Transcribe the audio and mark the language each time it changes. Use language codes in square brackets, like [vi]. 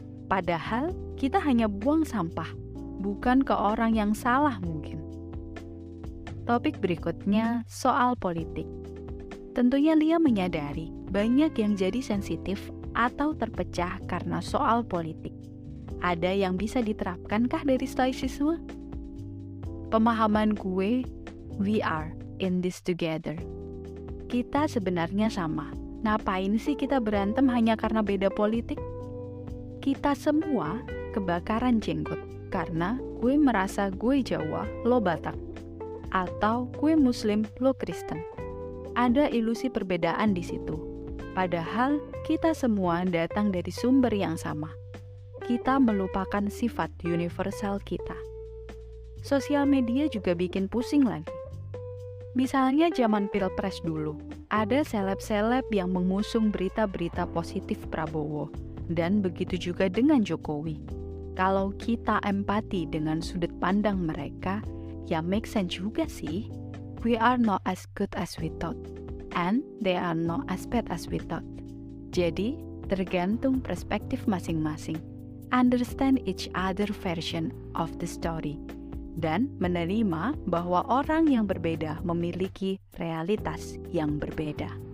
[id] Padahal kita hanya buang sampah, bukan ke orang yang salah mungkin. Topik berikutnya soal politik. Tentunya Lia menyadari banyak yang jadi sensitif atau terpecah karena soal politik. Ada yang bisa diterapkankah dari stoicisme? Pemahaman gue, [en] we are in this together. [id] Kita sebenarnya sama. Ngapain sih kita berantem hanya karena beda politik? Kita semua kebakaran jenggot karena gue merasa gue Jawa, lo Batak. Atau gue Muslim, lo Kristen. Ada ilusi perbedaan di situ. Padahal kita semua datang dari sumber yang sama. Kita melupakan sifat universal kita. Sosial media juga bikin pusing lagi. Misalnya zaman Pilpres dulu, ada seleb-seleb yang mengusung berita-berita positif Prabowo, dan begitu juga dengan Jokowi. Kalau kita empati dengan sudut pandang mereka, ya make sense juga sih. [en] We are not as good as we thought, and they are not as bad as we thought. [id] Jadi, tergantung perspektif masing-masing. [en] Understand each other version of the story. [id] Dan menerima bahwa orang yang berbeda memiliki realitas yang berbeda.